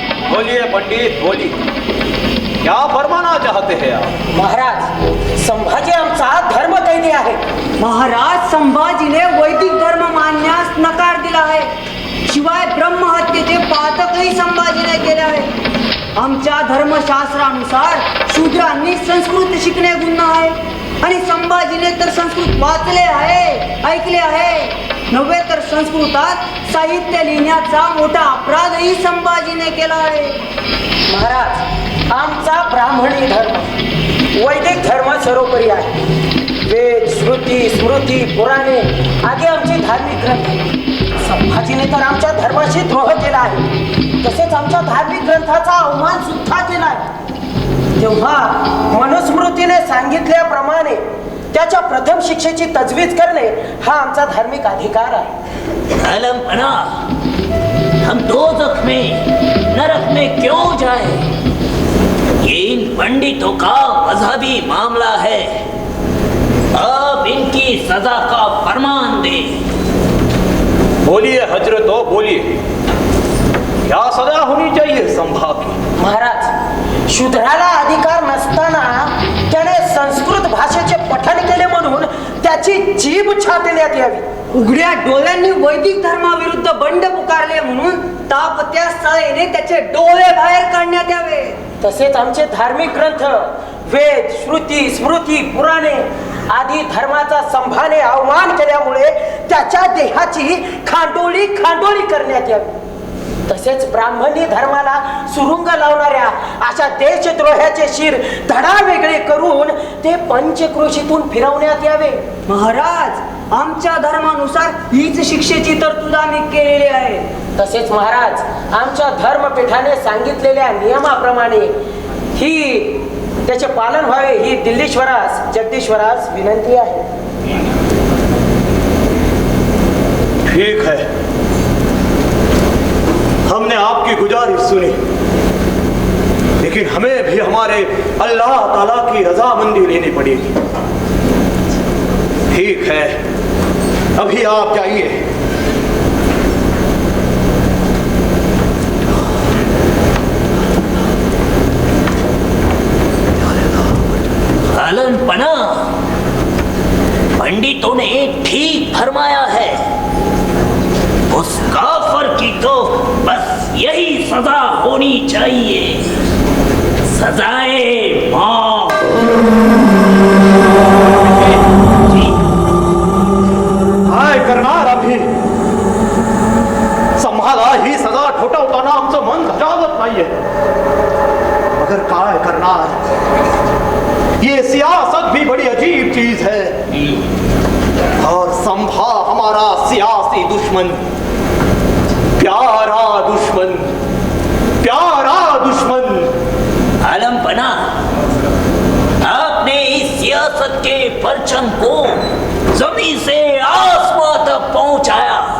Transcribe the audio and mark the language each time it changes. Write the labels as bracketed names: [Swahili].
[Hindi] बोलिए पंडित, बोलिए, क्या फरमाना चाहते हैं आप? [Marathi] महाराज, संभाजी आमचा धर्म कैदी आहे। महाराज, संभाजीने वैदिक धर्म मानण्यास नकार दिला आहे, शिवाय ब्रह्महत्येचे पातकही संभाजीने केले आहे। आमच्या धर्मशास्त्रानुसार शूद्रांनी संस्कृत शिकणे गुन्हा आहे आणि संभाजीने तर संस्कृत वाचले आहे, ऐकले आहे, नव्हे तर संस्कृतात साहित्य लिहिण्याचा मोठा अपराधही संभाजीने केला आहे। महाराज, आमचा ब्राह्मणी धर्म वैदिक धर्म सर्वोपरी आहे। वेद, श्रुती, स्मृती, पुराणे आदी आमचे धार्मिक ग्रंथ। संभाजीने तर आमच्या धर्माशी द्रोह केला आहे, तसेच आमच्या धार्मिक ग्रंथाचा अवमान सुद्धा केला आहे। तेव्हा मनुस्मृतीने सांगितल्याप्रमाणे त्याच्या प्रथम शिक्षेची तजवीज करणे हा आमचा धार्मिक अधिकार आहे। [Hindi] आलमपना, हम दोजख में, नरक में क्यों जाए? ये इन पंडितों का मजहबी मामला है। अब इनकी सजा का फरमान दे। बोलिए हजरतो, बोलिए, क्या सजा होनी चाहिए संभा की? [Marathi] महाराज, शूद्राला अधिकार नसताना त्याने संस्कृत भाषेचे पठण केले म्हणून त्याची जीभ छाटण्यात यावी। उघड्या डोळ्यांनी वैदिक धर्माविरुद्ध बंड पुकारले म्हणून तापत्या सळेने त्याचे डोळे बाहेर काढण्यात यावे। तसेच आमचे धार्मिक ग्रंथ, वेद, श्रुती, स्मृती, पुराणे आदी धर्माचा संभाने अवमान केल्यामुळे त्याच्या देहाची खांडोळी करण्यात यावी। तसेच ब्राह्मणी धर्माला सुरुंग लावणाऱ्या अशा देशद्रोहाचे शिर धडा वेगळे करून ते पंचक्रोशीतून फिरवण्यात यावे। महाराज, आमच्या धर्मानुसार हीच शिक्षेची तरतूद आम्ही केलेली आहे। तसेच महाराज, आमच्या धर्मपीठाने सांगितलेल्या नियमाप्रमाणे ही त्याचे पालन व्हावे ही दिल्लीश्वरास, जगदीश्वरास विनंती आहे। [Hindi] ठीक है, हमने आपकी गुजारिश सुनी, लेकिन हमें भी हमारे अल्लाह ताला की रजामंदी लेनी पड़ेगी। ठीक है, अभी आप जाइए। आलमपना, पंडितों ने ठीक फरमाया है। उस काफर की तो बस यही सजा होनी चाहिए, सजाए मौत। [Marathi] काय करणार [Hindi] अभी? [Marathi] संभाला ही सजा ठोठावताना आमचं मन धजावत नाहीये, [Hindi] मगर [Marathi] काय करणार? [Hindi] ये सियासत भी बड़ी अजीब चीज है, और संभा हमारा सियासी दुश्मन, प्यारा दुश्मन, प्यारा दुश्मन। आलमपना, आपने इस सियासत के परचम को जमीन से आसमां तक पहुंचाया।